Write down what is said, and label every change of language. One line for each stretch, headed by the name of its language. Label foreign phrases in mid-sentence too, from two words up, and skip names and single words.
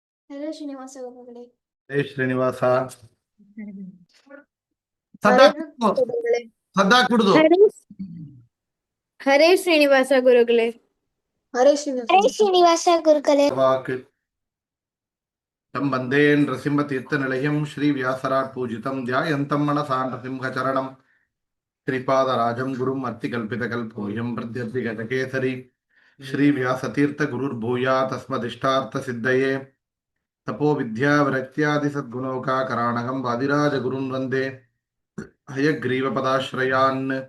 Kannada: ಹರೇ ಶ್ರೀನಿವಾಸ ಗುರುಗಳೇ. ಹೇ ಶ್ರೀನಿವಾಸ ಹರೇ ಸದ್ದಾಕ್ಬಿಡ್ದು ಗುರುಗಳೇ. ಸದ್ದಾಕ್ಬಿಡ್ದು ಹರೇ ಶ್ರೀನಿವಾಸ ಗುರುಗಳೇ. ಹರೇ ಶ್ರೀನಿವಾಸ ಗುರುಗಳೇ.
Sanskrit: ವಾಕ್ ತಂ ವಂದೇ ನೃಸಿಂಹತೀರ್ಥನಿಲಯಂ ಶ್ರೀ ವ್ಯಾಸರಾಟ್ ಪೂಜಿತಂ ಧ್ಯಾಯಂತಂ ಮನಸಾ ನೃಸಿಂಹಚರಣಂ ಶ್ರೀಪಾದರಾಜಂ ಗುರುಂ ಅರ್ತಿಕಲ್ಪಿತಕಲ್ಪೋಯಂ ಪ್ರತ್ಯರ್ಥಿಗತಕೇಸರಿ ಶ್ರೀ ವ್ಯಾಸತೀರ್ಥ ಗುರುರ್ಭೂಯಾತ್ ತಸ್ಮದಿಷ್ಟಾರ್ಥಸಿದ್ಧಯೇ ತಪೋ ವಿದ್ಯಾ ವಿರಕ್ತ್ಯಾದಿ ಸದ್ಗುಣೋಕಾಕರಾಣಗಂ ವಾದಿರಾಜ ಗುರುನ್ ವಂದೇ ಹಯಗ್ರೀವಪದಾಶ್ರಯಾನ್